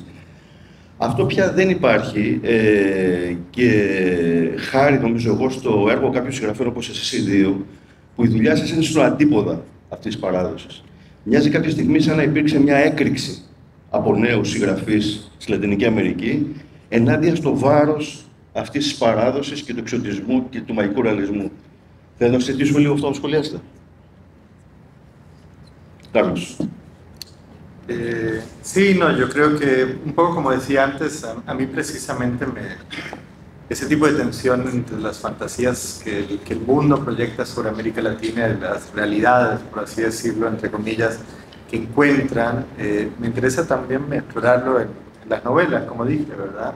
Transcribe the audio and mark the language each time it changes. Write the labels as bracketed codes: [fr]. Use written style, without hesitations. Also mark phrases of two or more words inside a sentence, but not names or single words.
[el] Αυτό πια δεν υπάρχει και χάρη, νομίζω εγώ, στο έργο κάποιων συγγραφέων όπως εσείς οι δύο, που η δουλειά σας είναι στον αντίποδα αυτής της παράδοσης. Μοιάζει κάποια στιγμή σαν να υπήρξε μια έκρηξη από νέους συγγραφείς στη Λατινική Αμερική ενάντια στο βάρος αυτής της παράδοσης και του εξωτισμού και του μαγικού ρεαλισμού. Θέλω να συζητήσουμε λίγο αυτό, να σχολιάσετε. [es] Carlos. Sí, no, yo creo que, un poco como decía antes, a mí precisamente ese tipo de tensión entre las fantasías que el mundo proyecta sobre América Latina y las realidades, por así decirlo, entre comillas, que encuentran, me interesa también explorarlo en las novelas, como dije, ¿verdad?